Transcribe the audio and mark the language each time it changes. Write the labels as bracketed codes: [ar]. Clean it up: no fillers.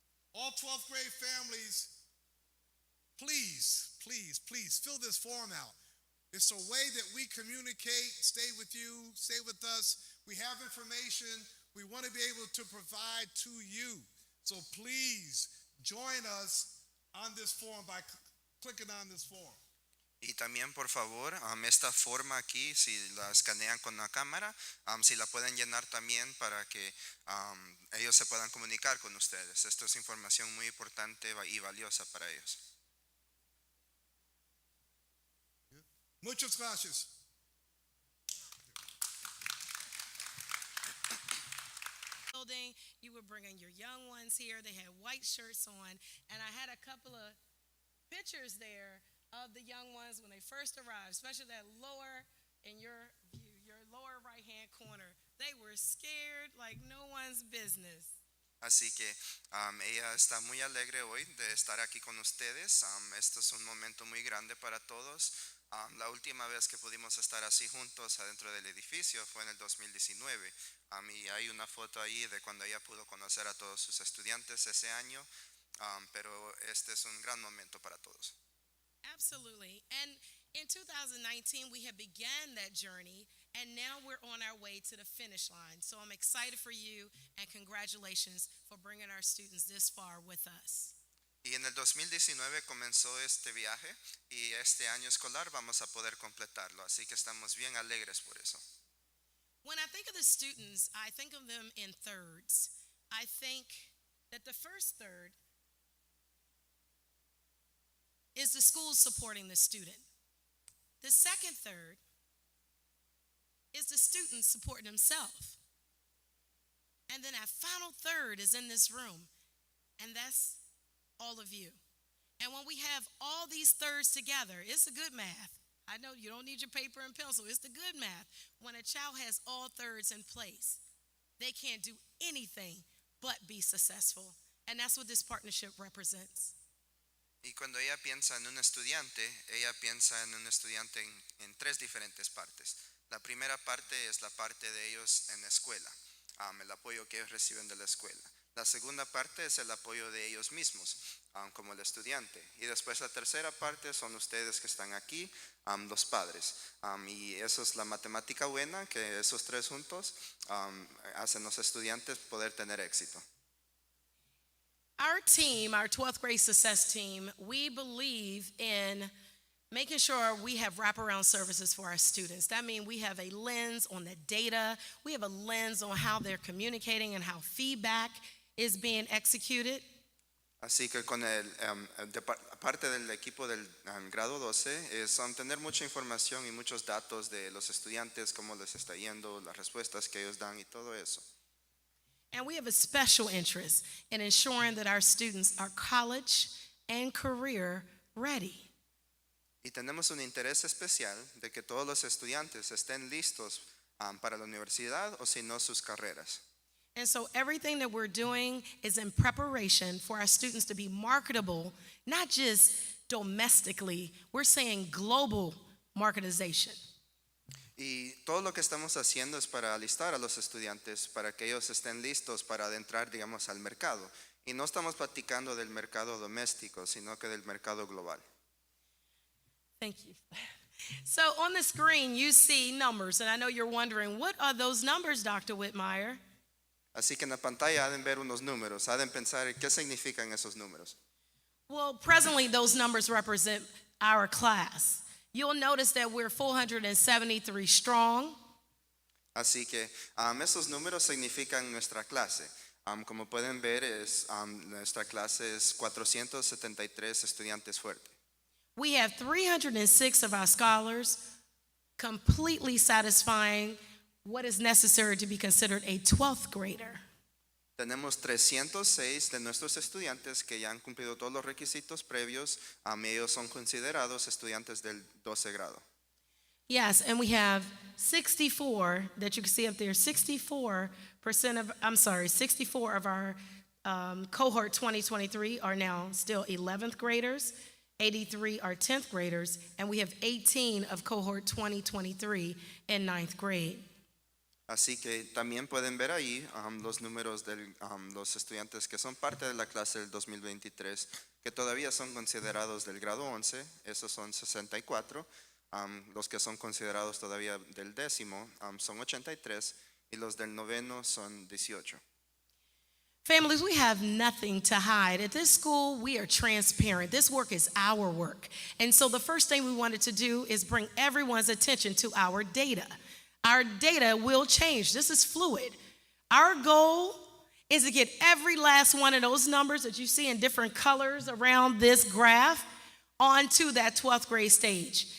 [en] All 12th grade families, please fill this form out. It's a way that we communicate, stay with you, stay with us. We have information we want to be able to provide to you. So please join us on this form by clicking on this form. [es] Y también, por favor, esta forma aquí, si la escanean con la cámara, si la pueden llenar también para que ellos se puedan comunicar con ustedes. Esto es información muy importante y valiosa para ellos. Muchas gracias. [en] Building, you were bringing your young ones here. They had white shirts on, and I had a couple of pictures there of the young ones when they first arrived, especially that lower in your view, your lower right-hand corner. They were scared like no one's business. [es] Así que ella está muy alegre hoy de estar aquí con ustedes. Esto es un momento muy grande para todos. La última vez que pudimos estar así juntos adentro del edificio fue en el 2019. Y hay una foto ahí de cuando ella pudo conocer a todos sus estudiantes ese año. Pero este es un gran momento para todos. [en] Absolutely. And in 2019, we have began that journey, and now we're on our way to the finish line. So I'm excited for you, and congratulations for bringing our students this far with us. [es] Y en el 2019 comenzó este viaje y este año escolar vamos a poder completarlo, así que estamos bien alegres por eso. [en] When I think of the students, I think of them in thirds. I think that the first third is the school supporting the student. The second third is the student supporting himself. And then that final third is in this room, and that's all of you. And when we have all these thirds together, it's a good math. I know you don't need your paper and pencil. It's the good math. When a child has all thirds in place, they can't do anything but be successful. And that's what this partnership represents. [es] Y cuando ella piensa en un estudiante en tres diferentes partes. La primera parte es la parte de ellos en la escuela, el apoyo que ellos reciben de la escuela. La segunda parte es el apoyo de ellos mismos, como el estudiante. Y después la tercera parte son ustedes que están aquí, los padres. Y eso es la matemática buena, que esos tres juntos hacen los estudiantes poder tener éxito. [en] Our team, our 12th grade success team, we believe in making sure we have wraparound services for our students. That means we have a lens on the data, we have a lens on how they're communicating and how feedback is being executed. [es] Así que con parte del equipo del grado 12 es tener mucha información y muchos datos de los estudiantes, cómo les está yendo, las respuestas que ellos dan y todo eso. [en] And we have a special interest in ensuring that our students are college and career ready. [es] Y tenemos un interés especial de que todos los estudiantes estén listos para la universidad o si no sus carreras. [en] And so everything that we're doing is in preparation for our students to be marketable, not just domestically, we're saying global marketization. [es] Y todo lo que estamos haciendo es para alistar a los estudiantes para que ellos estén listos para adentrar, digamos, al mercado. Y no estamos platicando del mercado doméstico, sino que del mercado global. [en] Thank you. So on the screen you see numbers, and I know you're wondering, what are those numbers, Dr. Whitmire? [es] Así que en la pantalla ha de ver unos números, ha de pensar qué significan esos números. [en] Well, presently those numbers represent our class. You'll notice that we're 473 strong. [es] Así que esos números significan nuestra clase. Como pueden ver, nuestra clase es 473 estudiantes fuertes. [en] We have 306 of our scholars completely satisfying what is necessary to be considered a 12th grader. [es] Tenemos 306 de nuestros estudiantes que ya han cumplido todos los requisitos previos. Ellos son considerados estudiantes del 12 grado. [en] Yes, and we have 64 that you can see up there. 64% of our cohort 2023 are now still 11th graders. 83 are 10th graders, and we have 18 of cohort 2023 in 9th grade. [es] Así que también pueden ver ahí los números de los estudiantes que son parte de la clase del 2023, que todavía son considerados del grado 11, esos son 64. Los que son considerados todavía del décimo son 83 y los del noveno son 18. [en] Families, we have nothing to hide. At this school, we are transparent. This work is our work. And so the first thing we wanted to do is bring everyone's attention to our data. Our data will change. This is fluid. Our goal is to get every last one of those numbers that you see in different colors around this graph onto that 12th grade stage.